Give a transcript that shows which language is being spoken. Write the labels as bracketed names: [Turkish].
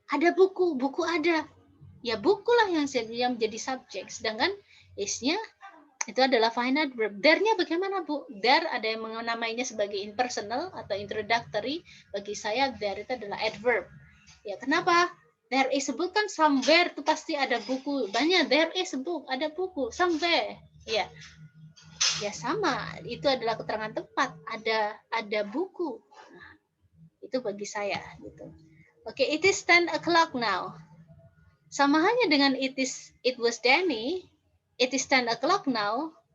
[Indonesian] Ada buku, buku ada. Ya bukulah yang menjadi subjek, sedangkan is-nya itu adalah finite verb. There-nya bagaimana bu? There ada yang menamainya sebagai impersonal atau introductory. Bagi saya there itu adalah adverb. Ya kenapa? [English] There is a book [Indonesian] kan somewhere tuh pasti ada buku. Banyak [English] there is a book, [Indonesian] ada buku somewhere. Ya. Ya sama, itu adalah keterangan tepat, ada buku. Nah, itu bagi saya gitu. Oke, [English] it is 10 o'clock now. [Indonesian] Sama halnya dengan [English] it was Danny, it is 10 o'clock now.